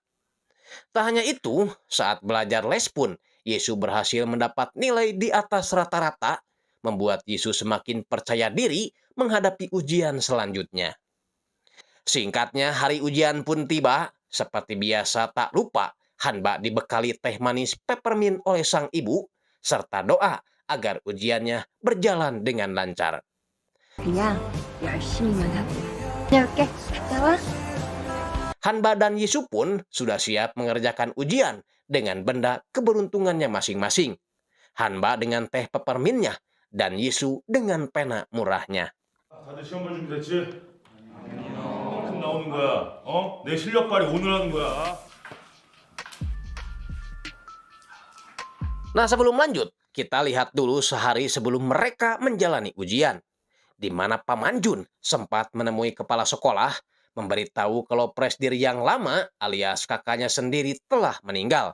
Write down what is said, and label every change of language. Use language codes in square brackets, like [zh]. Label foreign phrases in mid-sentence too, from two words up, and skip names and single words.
[id] Tak hanya itu, saat belajar les pun Yesus berhasil mendapat nilai di atas rata-rata, membuat Yesus semakin percaya diri menghadapi ujian selanjutnya. Singkatnya, hari ujian pun tiba. Seperti biasa tak lupa, Hanba dibekali teh manis peppermint oleh sang ibu, serta doa agar ujiannya berjalan dengan lancar. [ko] 그냥 열심히만 하고 다녀올게. 갔다 와. [id] Hanba dan Yesus pun sudah siap mengerjakan ujian dengan benda keberuntungannya masing-masing. Hanba dengan teh peppermintnya, dan Yesus dengan pena murahnya. [ko] 다들 시험 볼 준비 됐지? 그만큼 나오는 거야. 내 실력 발휘 오늘 하는 거야. [id] Nah, sebelum lanjut, kita lihat dulu sehari sebelum mereka menjalani ujian, di mana Pamanjun sempat menemui kepala sekolah, memberitahu kalau presdir yang lama alias kakaknya sendiri telah meninggal.